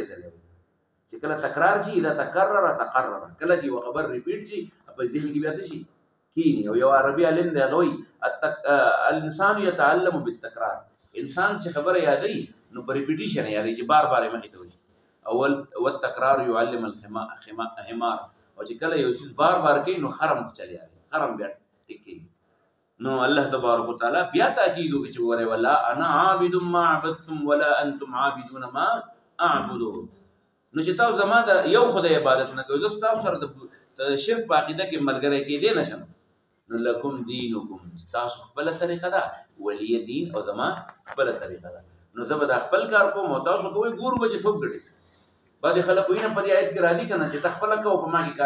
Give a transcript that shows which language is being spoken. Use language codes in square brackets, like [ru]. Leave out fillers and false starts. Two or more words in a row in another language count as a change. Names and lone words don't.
[ps] ځله وایي چې کله تکرار شي [ar] اذا تکرر تقرر [ps] کله چې یو خبر ریپیټ شي په دې کې بیا څه شي کینی او یو عربي علم دی غوي [ar] الانسان يتعلم بالتکرار [ps] انسان چې خبره یادي نو په ریپیټیشن یادي چې بار بار مخې ته وي اول [ar] والتکرار يعلم الحمار [ps] او چې کله یو شی بار بار کوي نو خرم چلی خرم بیا ټکی نو الله [ar] تبارک وتعالى [ps] بیا تاکید وکړي چې وره [ar] ولا انا عابد ما عبدتم ولا انتم عابدون ما اعبد [ps] نو چې تاسو زما د یو خدای عبادت نه کوئ زه تاسو سره د شرک په عقیده کې ملګری کېدی نشم نو [ar] لکم دینکم [ps] تاسو خپل طریقه ده [ar] ولی دین [ps] او زما خپل طریقه ده نو زه به د خپل کار کوم او تاسو کوئ ګورو به چې څوک ګټي بعضې خلک وایي نه په دې آیت کې راځي که نه چې ته خپله کوه په ما کې کار